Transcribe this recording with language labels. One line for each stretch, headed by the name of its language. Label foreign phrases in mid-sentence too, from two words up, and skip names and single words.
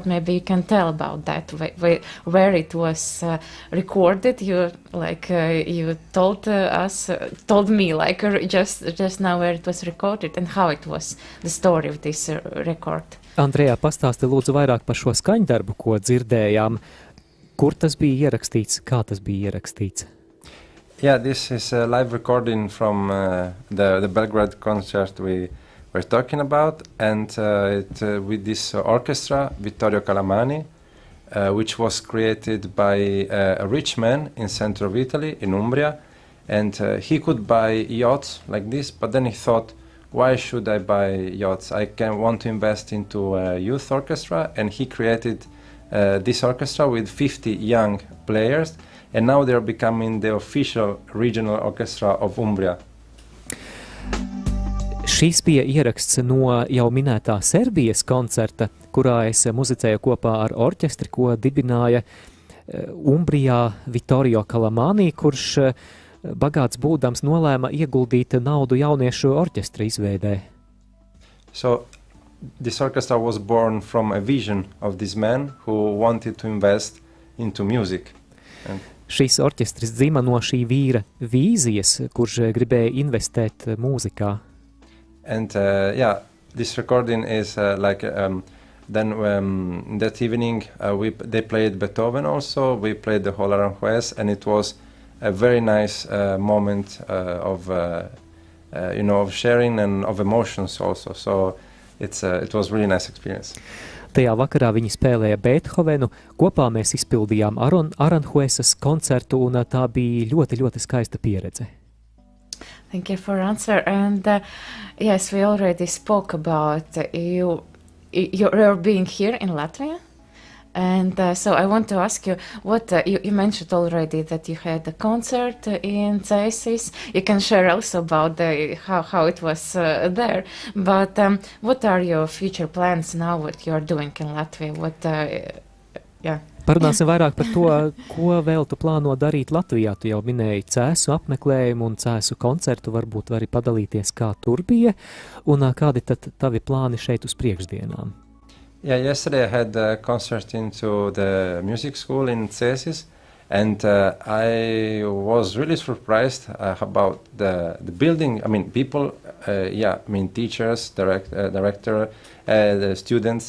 English: Maybe you can tell about that, where it was recorded. You told me just now where it was recorded and how it was, the story of this record. Andrea,
Latvian: pastāsti lūdzu vairāk par šo skaņdarbu, ko dzirdējām. Kur tas bija ierakstīts, kā tas bija ierakstīts?
English: Yeah, this is a live recording from the Belgrade concert we were talking about, and with this orchestra, Vittorio Calamani, which was created by a rich man in center of Italy, in Umbria, and he could buy yachts like this, but then he thought, why should I buy yachts? I want to invest into a youth orchestra, and he created this orchestra with 50 young players, and now they're becoming the official regional orchestra of Umbria.
Latvian: Šis bija ieraksts no jau minētā Serbijas koncerta, kurā es muzicēju kopā ar orķestri, ko dibināja Umbrijā Vittorio Calamani, kurš bagāts būdams nolēma ieguldīt naudu jauniešu orķestra izveidē.
English: So this orchestra was born from a vision of this man who wanted to invest into music.
Latvian: Šis orķestris dzima no šī vīra vīzijas, kurš gribēja investēt mūzikā.
English: And this recording is then that evening they played Beethoven also, we played the whole Aranjuez, and it was a very nice moment of sharing and of emotions also. So it was really nice experience.
Latvian: Tajā vakarā viņi spēlēja Beethovenu, kopā mēs izpildījām Aranjuezas koncertu, un tā bija ļoti, ļoti skaista pieredze.
English: Thank you for answer. And yes, we already spoke about you're being here in Latvia. And so I want to ask you, what you mentioned already that you had a concert in Cēsis. You can share also about how it was there. But what are your future plans now, what you're doing in Latvia?
Latvian: Parunāsim vairāk par to, ko vēl tu plāno darīt Latvijā. Tu jau minēji Cēsu apmeklējumu un Cēsu koncertu, varbūt vari padalīties, kā tur bija, un kādi tad tavi plāni šeit uz priekšdienām?
English: Yeah, yesterday I had a concert into the music school in Cēsis, and I was really surprised about the building. I mean, people, teachers, director, the students.